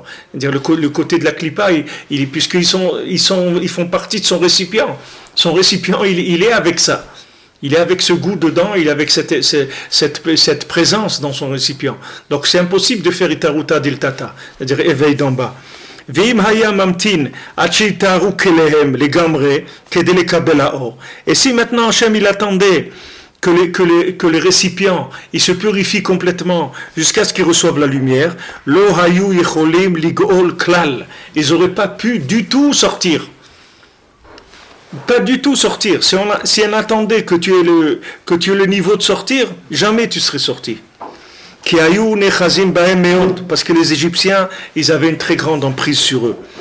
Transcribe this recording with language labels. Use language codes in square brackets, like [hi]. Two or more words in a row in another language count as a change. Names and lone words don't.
[fr] C'est-à-dire le côté de la clipa, puisqu'ils ils font partie de son récipient. Son récipient, il est avec ça. Il est avec ce goût dedans, il est avec cette présence dans son récipient. Donc c'est impossible de faire [arc] אתערותא דלתתא, [fr] c'est-à-dire éveil d'en bas. [he] ואם היה ממתין עד שיטהרו כליהם לגמרי כדי לקבל האור. [fr] Et si maintenant Hachem il attendait que les récipients ils se purifient complètement jusqu'à ce qu'ils reçoivent la lumière, [he] לא היו יכולים לגאול כלל, [fr] ils n'auraient pas pu du tout sortir. Pas du tout sortir. Si on attendait que tu aies le niveau de sortir, jamais tu serais sorti. Parce que les Égyptiens, ils avaient une très grande emprise sur eux.